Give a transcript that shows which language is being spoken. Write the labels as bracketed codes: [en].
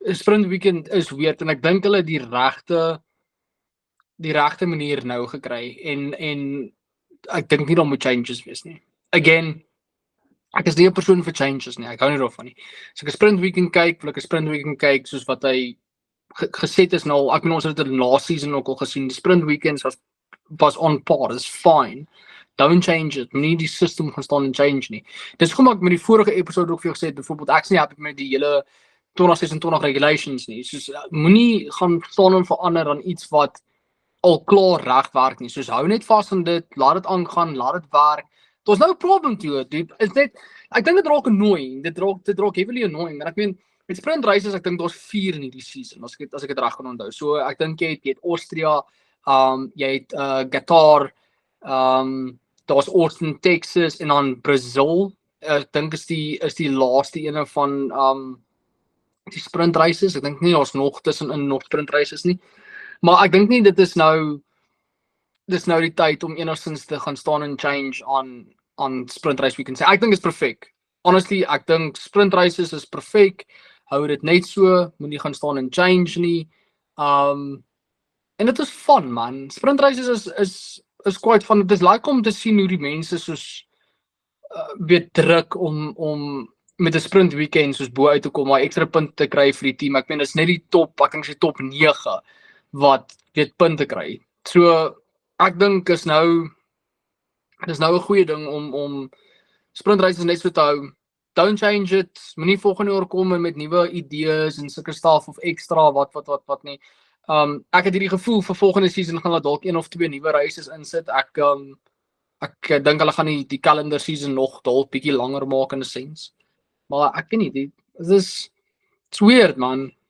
[en] Sprint weekend is weird [af] en ek dink hulle die regte manier nou gekry en ek dink nie daar moet changes wees nie. Again, ek is nie 'n persoon vir changes nie. Ek hou nie daarvan nie. As ek 'n sprint weekend kyk, wil ek 'n sprint weekend kyk soos wat hy geset is nou. Ek bedoel ons het dit in last season ook al gesien. Die sprint weekends was on par. [en] It's fine. Don't change it. [af] Nie die system gaan staan en change nie. Dis hoekom ek met die vorige episode ook vir jou gesê het, byvoorbeeld ek is nie happy met die hele 2026 regulations nie. Soos moenie gaan staan en verander aan iets wat al klaar reg werk nie. Soos hou net vas aan dit, laat dit aangaan, laat dit werk. [en] Daar's no problem to it, dude. [af] Is net ek dink dit raak annoying. Dit raak heavily annoying. En ek meen met sprint races, ek dink daar's 4 in hierdie season as ek dit reg kan onthou. So ek dink jy het Austria, jy het Qatar, daar's Austin, Texas en dan Brazil. Ek dink is die laaste ene van die sprint races. Ek dink nie daar's nog tussenin nog sprint races nie. Maar ek dink nie dit is nou die tyd om enigstens te gaan staan en change aan sprint race weekend sê. Ek dink is perfek. Honestly, ek dink sprint races is perfek. Hou dit net so, moenie gaan staan en change nie. En dit is fun, man. Sprint races is quite fun. Dit is lekker om te sien hoe die mense soos weer druk om met 'n sprint weekend soos bo uit te kom, maar ekstra punte te kry vir die team. Ek meen dis net die top, ek dink sy top 9 wat weet punte kry. So ek dink dis nou 'n goeie ding om sprint races net so te hou. [en] Don't change it. [af] Moenie volgende jaar kom met nuwe idees en sulke stuff of ekstra wat nie. Ek het hierdie gevoel vir volgende season gaan hulle dalk 1 of 2 nuwe races insit. Ek dink hulle gaan die calendar season nog dalk bietjie langer maak in 'n sens. Maar ek weet nie, [en] it's weird, man.